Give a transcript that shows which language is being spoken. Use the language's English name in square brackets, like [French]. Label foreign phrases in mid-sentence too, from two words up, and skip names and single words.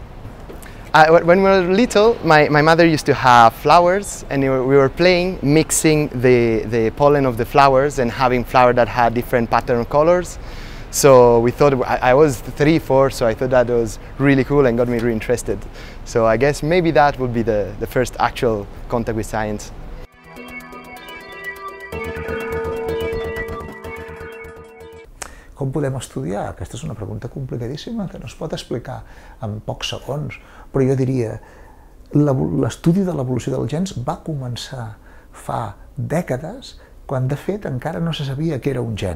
[English] When we were little, my mother used to have flowers, and we were playing, mixing the pollen of the flowers and having flowers that had different pattern colors. So we thought, I was 3, 4, so I thought that was really cool and got me really interested. So I guess maybe that would be the first actual contact with science. [Catalan] Com podem estudiar? Aquesta és una pregunta complicadíssima que no es pot explicar en pocs segons, però jo diria l'estudi de l'evolució dels gens va començar fa dècades, quan de fet encara no se sabia què era un gen.